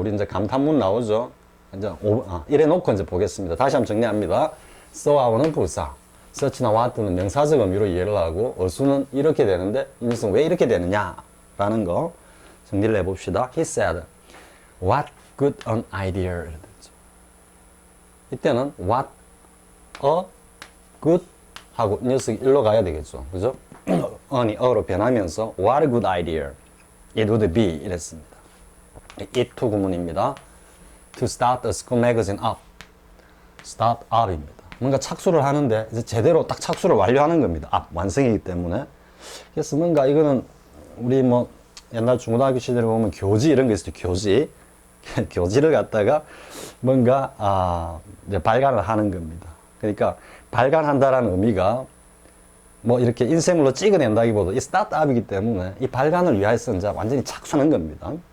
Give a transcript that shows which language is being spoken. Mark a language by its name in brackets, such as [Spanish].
[Korean] 우리 이제 감탄문 나오죠. 이제 이래 놓고 이제 보겠습니다. 다시 한번 정리합니다. so하고는 부사, such나 what는 명사적 의미로 이해를 하고 어수는 이렇게 되는데 이 녀석은 왜 이렇게 되느냐라는 거 정리를 해봅시다. [English] He said, what good an idea. [Korean] 이때는 what a good 하고 이 녀석이 일로 가야 되겠죠. 그죠? on이 어로 변하면서 [English] what a good idea. It would be [Korean] 이랬습니다. it to 구문입니다. [English] To start a school magazine up. start up입니다. [Korean] 뭔가 착수를 하는데 이제 제대로 딱 착수를 완료하는 겁니다. up 완성이기 때문에. 그래서 뭔가 이거는 우리 뭐 옛날 중고등학교 시절에 보면 교지 이런 거 있어요. 교지. 교지를 갖다가 뭔가 이제 발간을 하는 겁니다. 그러니까 발간한다라는 의미가 뭐 이렇게 인쇄물로 찍어낸다기보다 이 스타트업이기 때문에 이 발간을 위해서 이제 완전히 착수하는 겁니다.